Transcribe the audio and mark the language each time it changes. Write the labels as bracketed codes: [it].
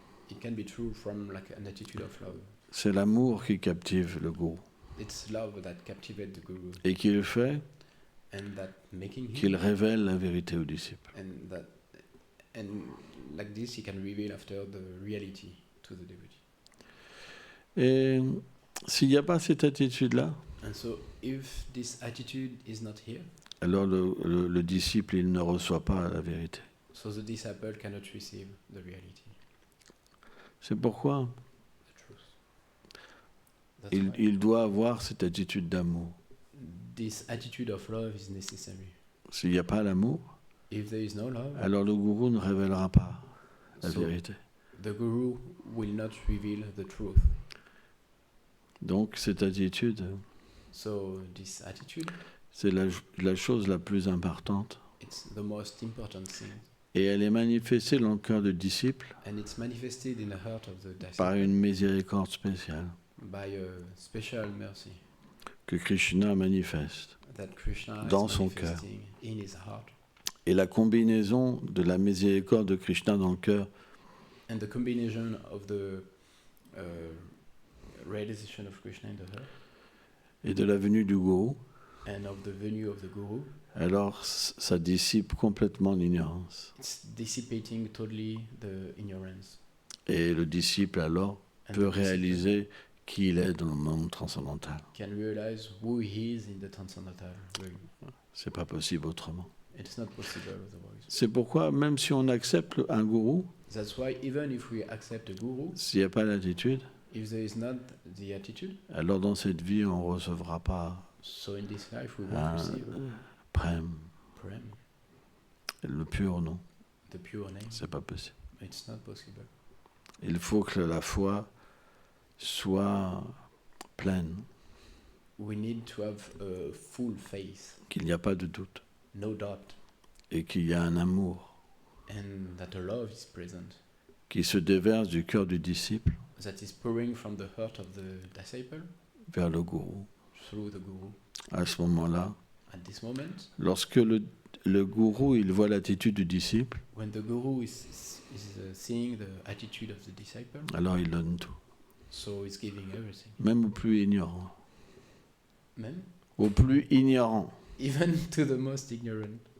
[en] It can be true from like an attitude of love. [fr] C'est l'amour qui captive le gourou [en] It's love that captivates the guru, [fr] et qui le fait [en] and that making him, [fr] qu'il révèle la vérité aux disciples. [en] and like this he can reveal after the reality to the devotee. [fr] Et s'il n'y a pas cette attitude-là, [en] And so if this attitude is not here, [fr] alors le disciple, il ne reçoit pas la vérité. [en] so the disciple cannot receive the reality, [fr] C'est pourquoi [en] the truth. That's why [fr] il doit avoir cette attitude d'amour. [en] this attitude of love is necessary. [fr] S'il n'y a pas l'amour, [en] If there is no love, [fr] alors le gourou ne révélera pas la [en] So- [fr] vérité. [en] the guru will not reveal the truth. [fr] Donc cette attitude, [en] So this attitude, [fr] c'est la chose la plus importante. [en] it's the most important thing, [fr] Et elle est manifestée dans le cœur du disciple [en] and it's manifested in the heart of the [fr] par [en] disciple [fr] une miséricorde spéciale [en] by a special mercy [fr] que Krishna manifeste. [en] that Krishna [fr] Dans [en] is [fr] son cœur. [en] manifesting in his heart. [fr] Et la combinaison de la miséricorde de Krishna dans le cœur [en] And the combination of the realization of Krishna in the heart [fr] et de la venue du gourou, [en] and of the venue of the guru, [fr] alors ça dissipe complètement l'ignorance. [en] it's dissipating totally the ignorance. [fr] Et le disciple alors [en] And [fr] peut [en] the disciple [fr] réaliser qui il est dans le monde transcendantal. [en] can realize who he is in the transcendental realm. [fr] C'est pas possible autrement. [en] It's not possible otherwise. [fr] C'est pourquoi même si on accepte un gourou, [en] That's why even if we accept a guru, [fr] s'il n'y a pas l'attitude, [en] if there is not the attitude, [fr] alors dans cette vie on ne recevra pas [en] so in this life we won't [fr] un [en] receive [fr] prem, [en] prem, [fr] le pur nom. [en] the pure name. [fr] C'est pas possible. [en] It's not possible. [fr] Il faut que la foi soit pleine, [en] We need to have a full faith, [fr] qu'il n'y a pas de doute [en] no doubt, [fr] et qu'il y a un amour [en] and that a love is present, [fr] qui se déverse du cœur du disciple [en] that is pouring from the heart of the disciple [fr] vers le gourou. [en] through the guru. [fr] À ce moment-là, [en] At this moment, [fr] lorsque le gourou il voit l'attitude du disciple, [en] when the guru is seeing the attitude of the disciple, [fr] alors il donne tout, [en] so it's giving everything. [fr] même au plus ignorant. Même, Au plus ignorant. [en] even to the most ignorant.